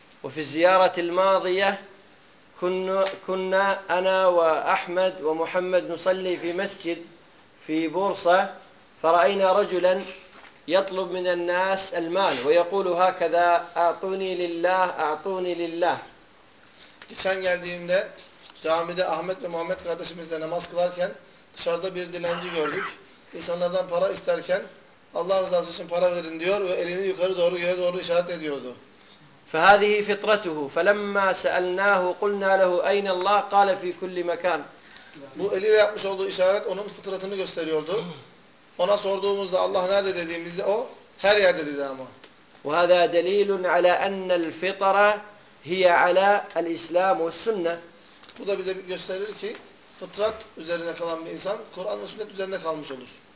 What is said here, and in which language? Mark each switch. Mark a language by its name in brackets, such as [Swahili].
[Arabic] وَفِي الزِّيَارَةِ الْمَاضِيَةِ كُنَّا أَنَا وَأَحْمَدْ وَمُحَمَّدْ نُصَلِّي فِي مَسْجِدْ فِي بُرْسَةِ فَرَأَيْنَا رَجُلًا يطلب من الناس المال ويقول هكذا اعطوني لله اعطوني لله. [Turkish] Geçen geldiğimde camide Ahmet ve Muhammed kardeşimizle namaz kılarken dışarıda bir dilenci gördük. İnsanlardan para isterken Allah rızası için para verin diyor ve elini yukarı doğru göğe doğru işaret ediyordu. [Arabic] فهذه فطرته فلما سألناه قلنا له أين الله قال في كل مكان. [Turkish] Bu eliyle yapmış olduğu işaret onun fıtratını gösteriyordu. Ona sorduğumuzda Allah nerede dediğimizde o her yerde dedi ama. [Arabic] وَهَذَا دَلِيلٌ عَلَى أَنَّ الْفِطَرَ هِيَ عَلَى الْإِسْلَامُ وَالسُّنَّةِ. [Turkish] Bu da bize gösterir ki fıtrat üzerine kalan bir insan Kur'an ve sünnet üzerine kalmış olur.